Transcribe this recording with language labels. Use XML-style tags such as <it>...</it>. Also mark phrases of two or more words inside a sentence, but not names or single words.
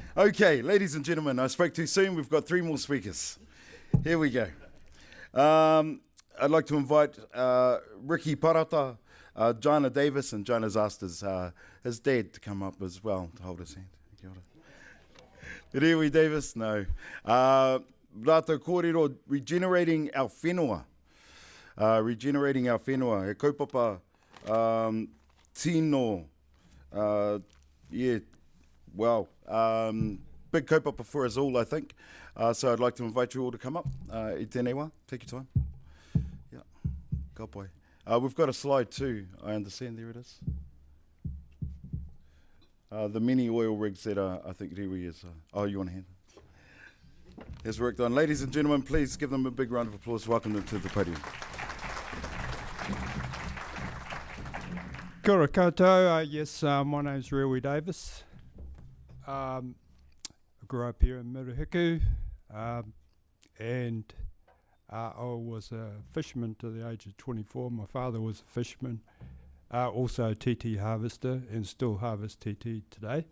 <en>Okay, ladies and gentlemen, I spoke too soon. We've got 3 more speakers. Here we go. I'd like to invite Riki Parata, Jana Davis, and Jana's asked his dad to come up as well to hold his hand.</en> <mi>Kia ora.</mi> <en>Rewi Davis? No.</en> <mi>Rātou kōrero,</mi> <en>regenerating our whenua. Regenerating our whenua.</en> <mi>E kaupapa tino.</mi> <en>Big kaupapa for us all, I think. So I'd like to invite you all to come up.</en> <mi>I tēnei wā,</mi> <en>take your time. Yeah,</en> <mi>ka pai.</mi> <en>We've got a slide too, I understand, there it is. The mini oil rigs that I think Rewi is. You want a hand? Has work done. Ladies and gentlemen, please give them a big round of applause. Welcome them to the podium.</en> <mi>Kia ora koutou.</mi> <en>Yes, my name's Rewi Davis. I grew up here in Murihiku, and I was a fisherman to the age of 24. My father was a fisherman, also a TT harvester, and still harvest TT today.</en>